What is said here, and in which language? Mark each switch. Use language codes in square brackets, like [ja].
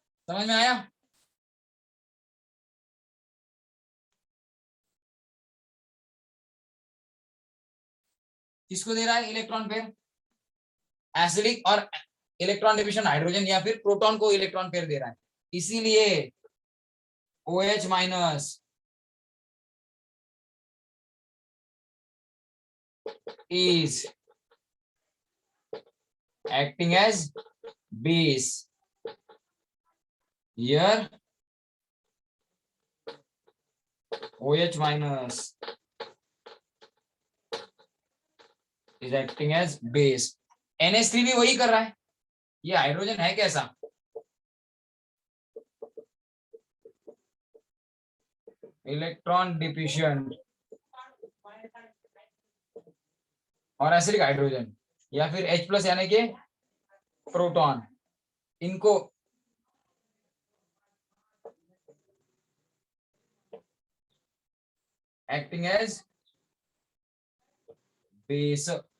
[hi] समझ में आया? किसको दे रहा है इलेक्ट्रॉन पेयर? एसिडिक और इलेक्ट्रॉन डिफिशिएंट हाइड्रोजन या फिर प्रोटॉन को इलेक्ट्रॉन पेयर दे रहा है। इसीलिए [en] OH- is acting as base. Here OH- is acting as base. [hi] NH3 भी वही कर रहा है। ये हाइड्रोजन है कैसा? इलेक्ट्रॉन डिफिशिएंट और एसिडिक हाइड्रोजन या फिर H+ यानी कि प्रोटॉन, इनको [en] Acting as base.